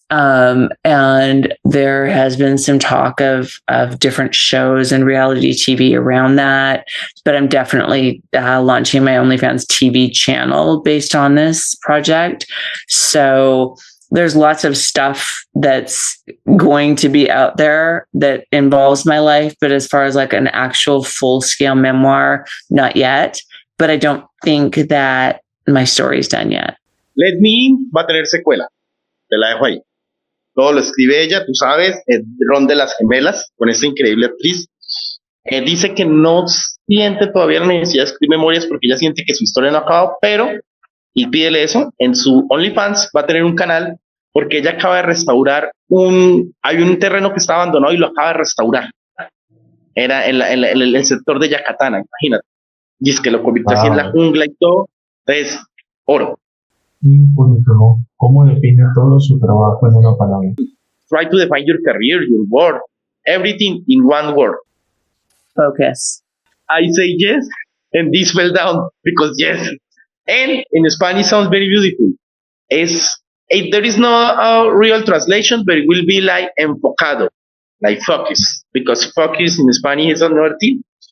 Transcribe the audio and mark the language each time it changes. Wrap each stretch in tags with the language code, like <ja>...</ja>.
<en>And there has been some talk of different shows and reality TV around that, but I'm definitely launching my OnlyFans TV channel based on this project. So there's lots of stuff that's going to be out there that involves my life, but as far as like an actual full scale memoir, not yet. But I don't think that my story's done yet.</en> <es>Let Me In va a tener secuela, te la dejo ahí. Todo lo escribe ella, tú sabes, Ron de las Gemelas, con esta increíble actriz. Dice que no siente todavía la necesidad de escribir memorias porque ella siente que su historia no ha acabado, pero, y pídele eso, en su OnlyFans va a tener un canal porque ella acaba de restaurar hay un terreno que está abandonado y lo acaba de restaurar. Era en el sector de Yacatana, imagínate. Dice que lo convirtió así en la jungla y todo. Entonces, oro. Y por último, ¿cómo define todo su trabajo en una palabra?</es> <en>Try to define your career, your work, everything in one word. Focus. I say yes, and this fell down because yes. And in Spanish sounds very beautiful. There is no real translation, but it will be like enfocado, like focus, because focus in Spanish is another thing.</en>